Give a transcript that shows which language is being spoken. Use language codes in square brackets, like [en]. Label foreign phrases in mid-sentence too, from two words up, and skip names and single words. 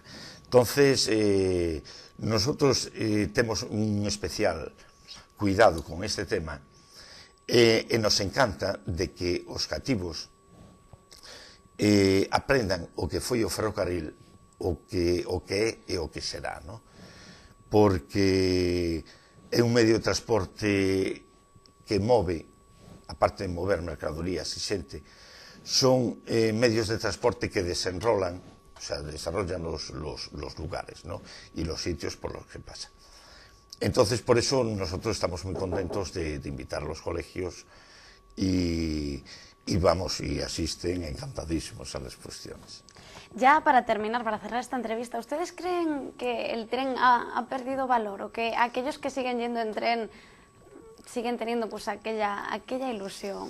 [es] Entonces, nosotros [gl] temos un especial cuidado con este tema, e nos encanta de que os cativos aprendan o que foi o ferrocarril, o que é e o que será, non? Porque é un medio de transporte que move, aparte de mover mercadorías e xente, son medios de transporte que desenrolan, [es] o sea, desarrollan los lugares, ¿no? Y los sitios por los que pasan. Entonces, por eso nosotros estamos muy contentos de invitar a los colegios y vamos, y asisten encantadísimos a las exposiciones. Ya para terminar, para cerrar esta entrevista, ¿ustedes creen que el tren ha perdido valor o que aquellos que siguen yendo en tren siguen teniendo pues aquella ilusión?